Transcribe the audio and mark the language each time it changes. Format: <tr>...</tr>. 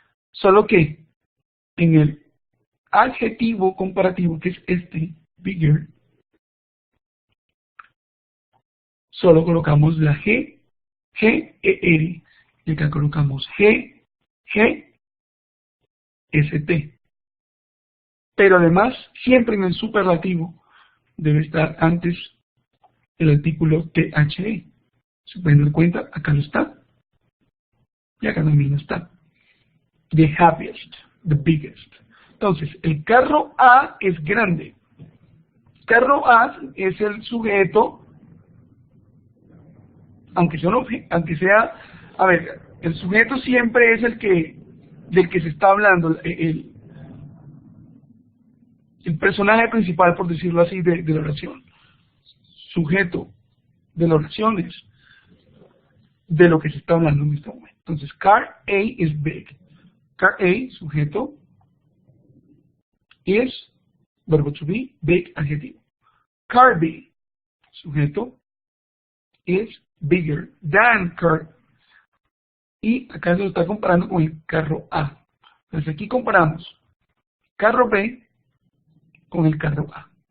<es>Solo que en el adjetivo comparativo, que es este, bigger, solo colocamos la G, G, E, R, y acá colocamos G, G, ST. Pero además, siempre en el superlativo debe estar antes el artículo THE. Se pueden dar cuenta, acá no está, y acá también no está.</es> <en>The happiest, the biggest.</en> <es>Entonces, el carro A es grande. Carro A es el sujeto, aunque sea, a ver, el sujeto siempre es del que se está hablando, el personaje principal, por decirlo así, de la oración. Sujeto de la oración es de lo que se está hablando en este momento. Entonces,</es> <en>car A is big. Car A,</en> <es>sujeto,</es> <en>is,</en> <es>verbo</es> <en>to be, big,</en> <es>adjetivo.</es> <en>Car B,</en> <es>sujeto,</es> <en>is bigger than car.</en> <es>Y acá se lo está comparando con el carro A. Entonces aquí comparamos carro B con el carro A.</es>